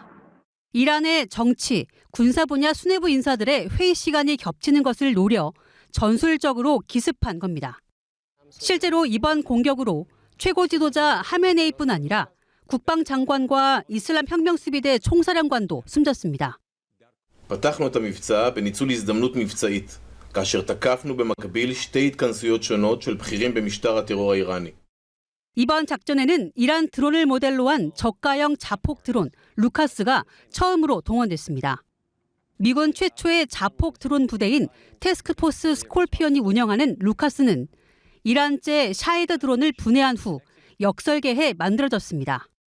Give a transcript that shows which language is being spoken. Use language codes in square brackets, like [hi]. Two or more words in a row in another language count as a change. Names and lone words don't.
[ko] 이란의 정치, 군사 분야 수뇌부 인사들의 회의 시간이 겹치는 것을 노려 전술적으로 기습한 겁니다. 실제로 이번 공격으로 최고 지도자 하메네이뿐 아니라 국방장관과 이슬람 혁명수비대 총사령관도 숨졌습니다. [he] פתחנו את המבצע בניצול הזדמנות מבצעית, כאשר תקפנו במקביל שתי התכנסויות שונות של בכירים במשטר הטרור האיראני. [ko] 이번 작전에는 이란 드론을 모델로 한 저가형 자폭 드론 루카스가 처음으로 동원됐습니다. 미군 최초의 자폭 드론 부대인 태스크포스 스콜피언이 운영하는 루카스는 이란제 샤헤드 드론을 분해한 후 역설계해 만들어졌습니다.